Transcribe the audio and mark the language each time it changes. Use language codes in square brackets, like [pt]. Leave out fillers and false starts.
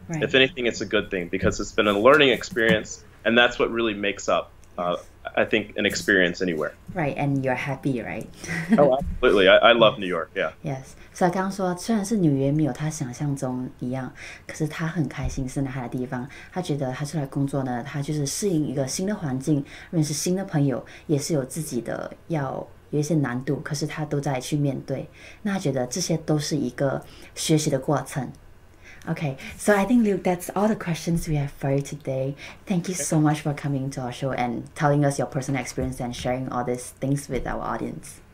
[en] If anything, it's a good thing because it's been a learning experience, and that's what really makes up, I think, an experience anywhere. Right, and you're happy, right? Oh, absolutely. I love New York, yeah. Yes. [zh] 所以刚刚说，虽然是纽约没有他想象中一样，可是他很开心是在他的地方。他觉得他出来工作呢，他就是适应一个新的环境，认识新的朋友，也是有自己的有一些难度，可是他都在去面对。那他觉得这些都是一个学习的过程。 [en] Okay, so I think, Luke, that's all the questions we have for you today. Thank you so much for coming to our show and telling us your personal experience and sharing all these things with our audience.